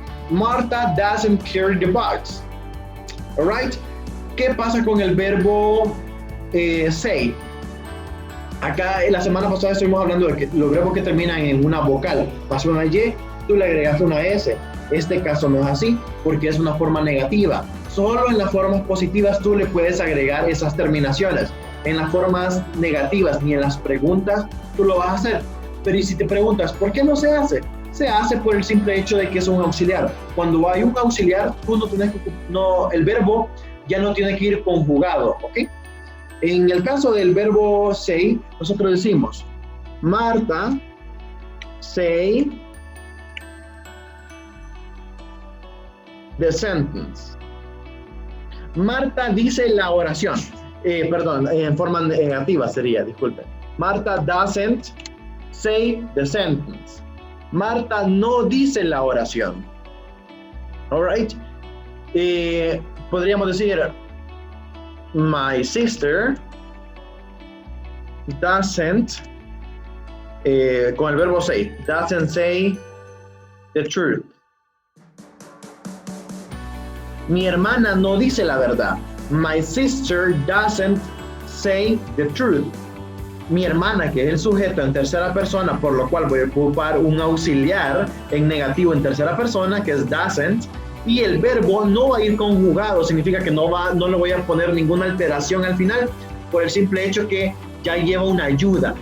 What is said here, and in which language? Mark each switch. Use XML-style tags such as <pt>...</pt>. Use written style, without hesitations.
<en>Marta doesn't carry the box. Alright?</en> <es>¿Qué pasa con el verbo say? Acá la semana pasada estuvimos hablando de que los verbos que terminan en una vocal más una Y, tú le agregas una S. Este caso no es así porque es una forma negativa. Solo en las formas positivas tú le puedes agregar esas terminaciones. En las formas negativas ni en las preguntas tú lo vas a hacer. Pero y si te preguntas, ¿por qué no se hace? Se hace por el simple hecho de que es un auxiliar. Cuando hay un auxiliar, tú el verbo ya no tiene que ir conjugado, ¿ok? En el caso del verbo say, nosotros decimos, Marta say</es> <en>the sentence.</en> <es>Marta dice la oración. Perdón, en forma negativa sería, disculpen.</es> <en>Marta doesn't say the sentence.</en> <es>Marta no dice la oración.</es> <en>All right.</en> <es>Podríamos decir,</es> <en>my sister doesn't,</en> <es>con el verbo say,</es> <en>doesn't say the truth.</en> <es>Mi hermana no dice la verdad.</es> <en>My sister doesn't say the truth.</en> <es>Mi hermana, que es el sujeto en tercera persona, por lo cual voy a ocupar un auxiliar en negativo en tercera persona, que es doesn't, y el verbo no va a ir conjugado, significa que no le voy a poner ninguna alteración al final, por el simple hecho que ya lleva una ayuda.</es>